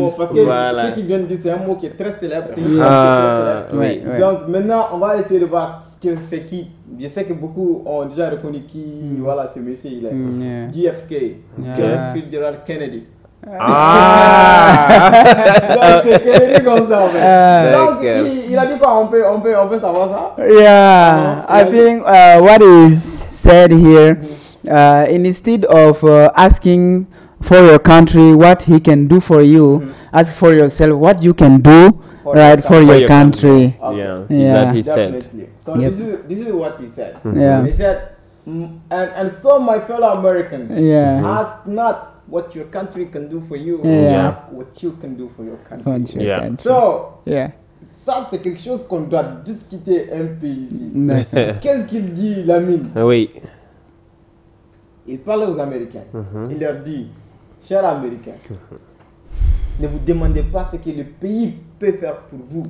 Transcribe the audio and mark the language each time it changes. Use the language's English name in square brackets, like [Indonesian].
[French] Parce que ce qu'il vient de dire, c'est un mot qui est très célèbre. C'est une très célèbre. Donc maintenant, on va essayer de voir c'est qui. Je sais que beaucoup ont déjà reconnu qui, voilà, ce monsieur, il est JFK, John Fitzgerald Kennedy. Donc c'est Kennedy comme ça en fait. Donc il a dit quoi? On peut savoir ça? [English] Yeah, I think what is said here, instead of asking for your country what he can do for you, ask for yourself what you can do for your country. Okay. Yeah, he said. So Yep. this is what he said. Yeah. He said, and so my fellow Americans, ask not what your country can do for you, ask what you can do for your country. [French] So, ça c'est quelque chose qu'on doit discuter un peu ici. Qu'est-ce qu'il dit, Lamine? Oui. Il parle aux Américains. Il leur dit, chers Américains, ne vous demandez pas ce que le pays peut faire pour vous.